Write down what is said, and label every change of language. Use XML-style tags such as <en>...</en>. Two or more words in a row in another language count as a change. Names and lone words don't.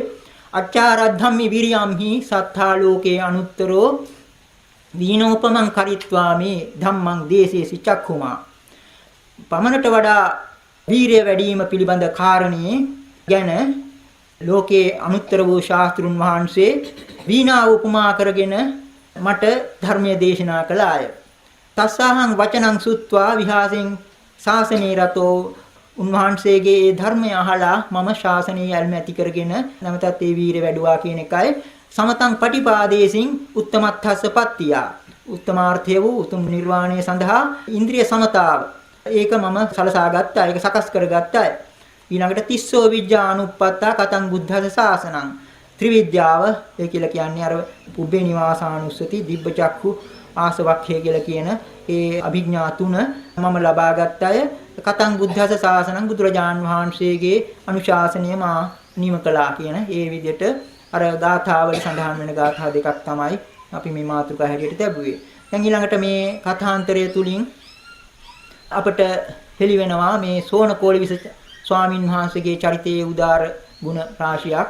<pi>අච්චාරද්ධම්මි විරියම්හි සත්තා ලෝකේ අනුත්තරෝ දීනෝපමං කරිත්වාමේ ධම්මං දේසේසි චක්ඛුමා.</pi> <si>පමණට වඩා වීරිය වැඩිම පිළිබඳ කාරණේ ගැන ලෝකේ අනුත්තර වූ ශාස්ත්‍රුන් වහන්සේ වීණාව උපමා කරගෙන මට ධර්මයේ දේශනා කළාය.</si> <pi>තස්සහං වචනං සුත්වා විහාසෙන් ශාසනේ රතෝ</pi> <si>උන්වහන්සේගේ ඒ ධර්මය අහලා මම ශාසනයේ යල්ම ඇති කරගෙන නැවතත් ඒ වීරිය වැඩුවා කියන එකයි.</si> <pi>සමතං පටිපාදේසින් උත්තමත්ථස්සපත්තිය.</pi> <si>උත්තමාර්ථය වූ උතුම් නිර්වාණය සඳහා ඉන්ද්‍රිය සමතාව. ඒක මම සලසා ගත්තා. ඒක සකස් කරගත්තා. ඊළඟට</si> <pi>තිස්සෝ විද්‍යානුප්පත්තා කතං බුද්ධස ශාසනං.</pi> <si>ත්‍රිවිද්‍යාව ඒ කියලා කියන්නේ අර</si> <pi>පුබ්බේ නිවාසානුස්සති දිබ්බචක්ඛු ආසවක්ඛය</pi> <si>කියලා කියන ඒ අභිඥා තුන මම ලබා ගත්තය.</si> <pi>කතං බුද්ධස ශාසනං</pi> <si>බුදුරජාන් වහන්සේගේ අනුශාසනය මා නිම කළා කියන ඒ විදිහට අර ගාථාවල සඳහන් වෙන ගාථා දෙකක් තමයි අපි මේ මාතෘකා හැටියට ලැබුවේ. දැන් ඊළඟට මේ කථාන්තරය තුලින් අපට හෙළි වෙනවා මේ සෝන කෝලිවිස ස්වාමින් වහන්සේගේ චරිතයේ උදාර ගුණ රාශියක්.</si>